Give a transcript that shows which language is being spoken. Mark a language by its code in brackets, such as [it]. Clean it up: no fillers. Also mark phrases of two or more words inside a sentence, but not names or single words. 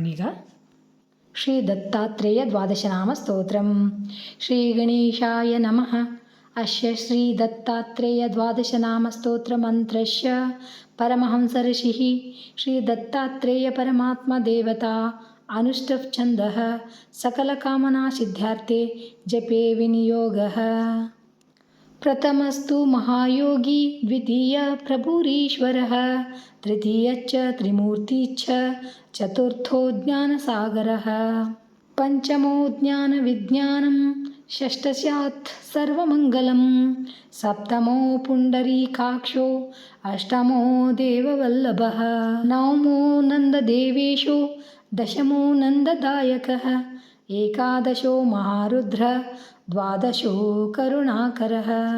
[kn] ಈಗ ಶ್ರೀ ದತ್ತಾತ್ರೇಯ ದ್ವಾದಶನಾಮ ಸ್ತೋತ್ರಂ. [sa] ಶ್ರೀ ಗಣೇಶಾಯ ನಮಃ. ಅಶ್ಯ ಶ್ರೀ ದತ್ತಾತ್ರೇಯ ದ್ವಾದಶನಾಮ ಸ್ತೋತ್ರ ಮಂತ್ರಶ್ಯ ಪರಮಹಂಸ ಋಷಿಃ ಶ್ರೀ ದತ್ತಾತ್ರೇಯ ಪರಮಾತ್ಮ ದೇವತಾ ಅನುಷ್ಠುಪ್ ಛಂದಃ ಸಕಲ ಕಾಮನಾ ಸಿದ್ಧಾರ್ಥೆ ಜಪೇ ವಿನಿಯೋಗಃ. ಪ್ರಥಮಸ್ತು ಮಹಾಯೋಗಿ, ದ್ವಿತೀಯ ಪ್ರಭುರೀಶ್ವರಃ, ತೃತೀಯಶ್ಚ ತ್ರಿಮೂರ್ತಿಶ್ಚ, ಚತುರ್ಥೋ ಜ್ಞಾನಸಾಗರಃ, ಪಂಚಮೋ ಜ್ಞಾನ ವಿಜ್ಞಾನಂ, ಷಷ್ಠಸ್ಯಾತ್ ಸರ್ವಮಂಗಲಂ, ಸಪ್ತಮೋ ಪುಂಡರೀಕಾಕ್ಷೋ, ಅಷ್ಟಮೋ ದೇವವಲ್ಲಭಃ, ನವಮೋ ನಂದದೇವೇಶೋ, ದಶಮೋ ನಂದದಾಯಕಃ, ಏಕಾದಶೋ ಮಹಾರುದ್ರ, ದ್ವಾದಶೋ ಕರುಣಾಕರಃ.